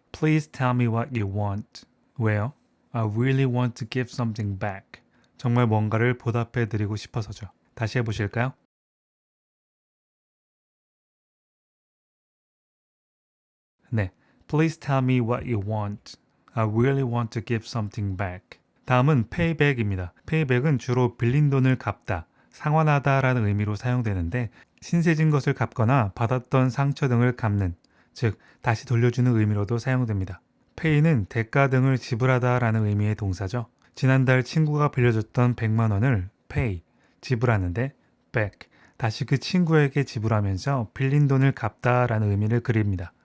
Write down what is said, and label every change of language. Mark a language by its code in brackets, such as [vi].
[en] Please tell me what you want. [ko] 왜요? [en] I really want to give something back. [ko] 정말 뭔가를 보답해 드리고 싶어서죠. 다시 해보실까요? [en] 네, Please tell me what you want. I really want to give something back. [ko] 다음은 payback입니다. payback은 주로 빌린 돈을 갚다, 상환하다라는 의미로 사용되는데 신세진 것을 갚거나 받았던 상처 등을 갚는, 즉 다시 돌려주는 의미로도 사용됩니다. pay는 대가 등을 지불하다라는 의미의 동사죠. 지난달 친구가 빌려줬던 100만 원을 pay, 지불하는데 back, 다시 그 친구에게 지불하면서 빌린 돈을 갚다라는 의미를 그립니다.